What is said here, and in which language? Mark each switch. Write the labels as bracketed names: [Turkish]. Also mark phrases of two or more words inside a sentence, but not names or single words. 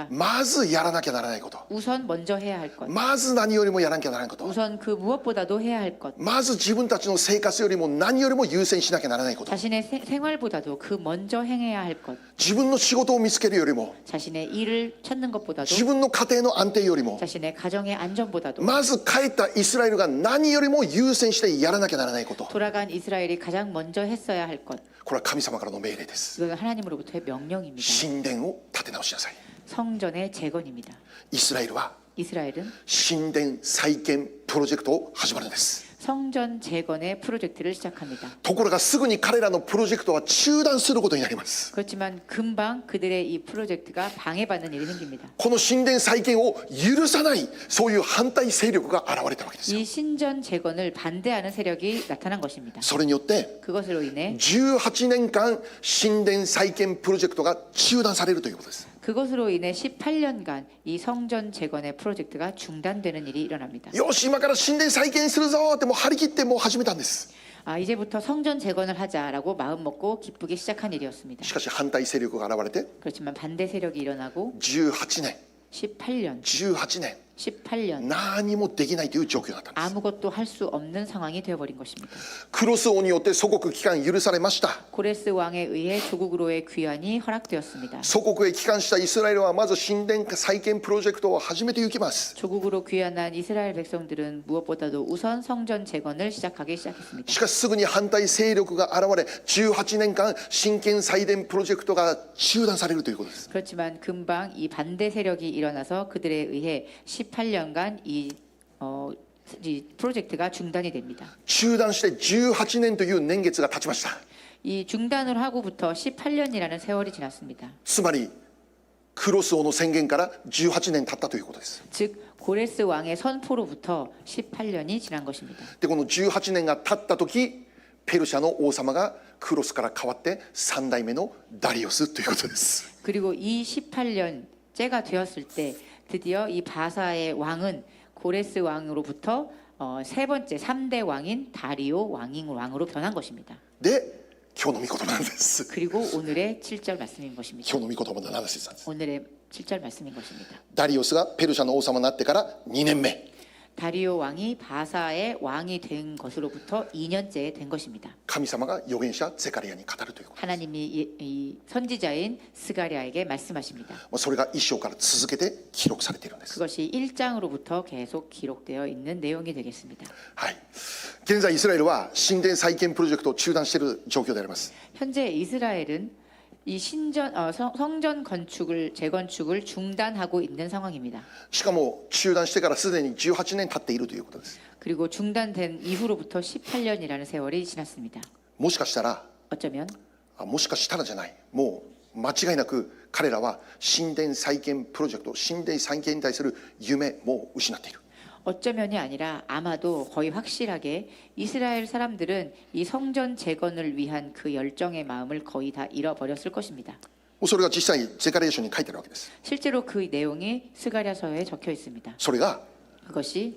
[Japanese] まずやらなきゃならないこと。 [Korean] 우선 먼저 해야 할 것. [Japanese] まず何よりもやらなきゃならないこと。 [Korean] 우선 그 무엇보다도 해야 할 것. [Japanese] まず自分たちの生活よりも何よりも優先しなきゃならないこと。 [Korean] 자신의 생활보다도 그 먼저 행해야 할 것. [Japanese] 自分の仕事を見つけるよりも [Korean] 자신의 일을 찾는 것보다도 [Japanese] 自分の家庭の安定よりも [Korean] 자신의 가정의 안전보다도 [Japanese] まず帰ったイスラエルが何よりも優先してやらなきゃならないこと。 [Korean] 돌아간 이스라엘이 가장 먼저 했어야 할 것. [Japanese] これは神様からの命令です。 [Korean] 그건 하나님으로부터의 명령입니다. [Japanese] 神殿を建て直しなさい。 [Korean] 성전의 재건입니다. [Japanese] イスラエルは [Korean] 이스라엘은 [Japanese] 神殿再建プロジェクトを始まるんです。 [Korean] 성전 재건의 프로젝트를 시작합니다. [Japanese] ところがすぐに彼らのプロジェクトは中断することになります。 [Korean] 그렇지만 금방 그들의 이 프로젝트가 방해받는 일이 생깁니다. [Japanese] この神殿再建を許さないそういう反対勢力が現れたわけですよ。 [Korean] 이 신전 재건을 반대하는 세력이 나타난 것입니다. [Japanese] それによって [Korean] 그것으로 인해 [Japanese] 18 年間神殿再建プロジェクトが中断されるということです。 [Korean] 그것으로 인해 18년간 이 성전 재건의 프로젝트가 중단되는 일이 일어납니다. [Japanese] よし今から神殿再建するぞってもう張り切ってもう始めたんです。 [Korean] 이제부터 성전 재건을 하자라고 마음 먹고 기쁘게 시작한 일이었습니다. [Japanese] しかし反対勢力が現れて [Korean] 그렇지만 반대 세력이 일어나고 [Japanese] 18年 [Korean] 18년 [Japanese] 何もできないという状況だったんです。 [Korean] 아무것도 할 수 없는 상황이 되어버린 것입니다. [Japanese] クロス王によって祖国帰還許されました。 [Korean] 고레스 왕에 의해 조국으로의 귀환이 허락되었습니다. [Japanese] 祖国へ帰還したイスラエルはまず神殿再建プロジェクトを始めていきます。 [Korean] 조국으로 귀환한 이스라엘 백성들은 무엇보다도 우선 성전 재건을 시작하기 시작했습니다. [Japanese] しかしすぐに反対勢力が現れ18年間神権再建プロジェクトが中断されるということです。 [Korean] 그렇지만 금방 이 반대 세력이 일어나서 그들에 의해 18년간 이 프로젝트가 중단이 됩니다. [Japanese] 中断して18年という年月が経ちました。 [Korean] 이 중단을 하고부터 18년이라는 세월이 지났습니다. [Japanese] つまりクロス王の宣言から18年経ったということです。 [Korean] 즉 고레스 왕의 선포로부터 18년이 지난 것입니다. [Japanese] でこの18年が経った時、ペルシャの王様がクロスから変わって3代目のダリオスということです。 [Korean] 그리고 이 18년째가 되었을 때 드디어 이 바사의 왕은 고레스 왕으로부터 세 번째 3대 왕인 다리오 왕으로 변한 것입니다. [Japanese] で今日の御言葉なんです。 [Korean] 그리고 오늘의 7절 말씀인 것입니다. [Japanese] 今日の御言葉の話なんです。 [Korean] 오늘의 7절 말씀인 것입니다. [Japanese] ダリオスがペルシャの王様になってから2年目、 [Korean] 다리오 왕이 바사의 왕이 된 것으로부터 2년째 된 것입니다. [Japanese] 神様が預言者ゼカリアに語るということ。 [Korean] 하나님이 이 선지자인 스가랴에게 말씀하십니다. [Japanese] それが一章から続けて記録されているんです。 [Korean] 그것이 1장으로부터 계속 기록되어 있는 내용이 되겠습니다. [Japanese] はい。現在イスラエルは神殿再建プロジェクトを中断している状況であります。 [Korean] 현재 이스라엘은 이 성전 건축을 재건축을 중단하고 있는 상황입니다. [Japanese] しかも中断してからすでに18年経っているということです。 [Korean] 그리고 중단된 이후로부터 18년이라는 세월이 지났습니다. [Japanese] もしかしたら、 [Korean] 어쩌면 [Japanese] もしかしたらじゃない、もう間違いなく彼らは神殿再建プロジェクト、神殿再建に対する夢も失っている。 [Korean] 어쩌면이 아니라 아마도 거의 확실하게 이스라엘 사람들은 이 성전 재건을 위한 그 열정의 마음을 거의 다 잃어버렸을 것입니다. [Japanese] それが実際ゼカリア書に書いてあるわけです。 [Korean] 실제로 그 내용이 스가랴서에 적혀 있습니다. [Japanese] それが [Korean] 그것이